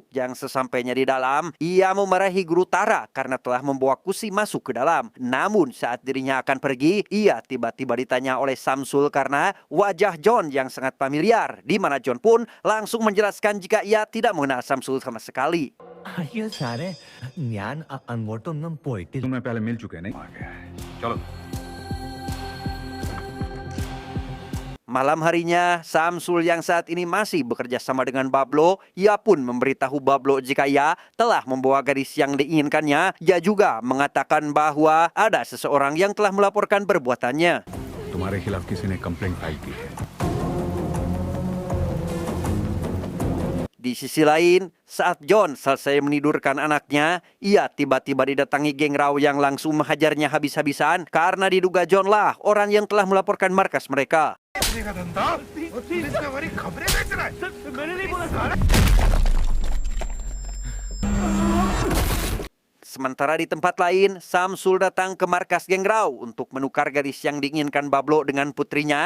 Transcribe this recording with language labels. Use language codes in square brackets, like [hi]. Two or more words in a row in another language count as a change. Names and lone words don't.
[id] Yang sesampainya di dalam, ia memarahi guru Tara karena telah membawa Kusi masuk ke dalam. Namun saat dirinya akan pergi, ia tiba-tiba ditanya oleh Samsul karena wajah John yang sangat familiar, di mana John pun langsung menjelaskan jika ia tidak mengenal Samsul sama sekali. ये सारे ज्ञान अनवरतोन्नम पोइटिल [hi] तुम्हें पहले मिल चुके हैं नहीं? आ गया है। चलो [id] Malam harinya, Samsul yang saat ini masih bekerja sama dengan Bablo, ia pun memberitahu Bablo jika ia telah membawa gadis yang diinginkannya. Ia juga mengatakan bahwa ada seseorang yang telah melaporkan perbuatannya. [hi] तुम्हारे खिलाफ किसी ने [en] complaint file [hi] की है। [id] Di sisi lain, saat John selesai menidurkan anaknya, ia tiba-tiba didatangi geng Rao yang langsung menghajarnya habis-habisan karena diduga John lah orang yang telah melaporkan markas mereka. Sementara di tempat lain, Samsul datang ke markas geng Rao untuk menukar gadis yang diinginkan Bablo dengan putrinya.